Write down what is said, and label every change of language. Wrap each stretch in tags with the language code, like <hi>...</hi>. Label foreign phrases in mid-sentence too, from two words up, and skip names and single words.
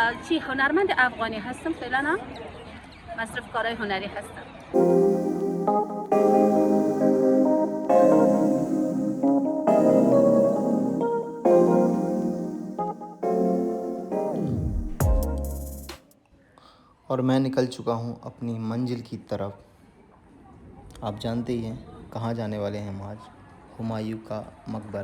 <fa>چی هنرمند افغانی هستم، فعلا هم مصرف کارهای هنری هستم.</fa> <hi>और मैं निकल चुका हूँ अपनी मंजिल की तरफ। आप जानते ही हैं कहाँ जाने वाले हैं हम आज, हुमायूं का मकबरा।</hi>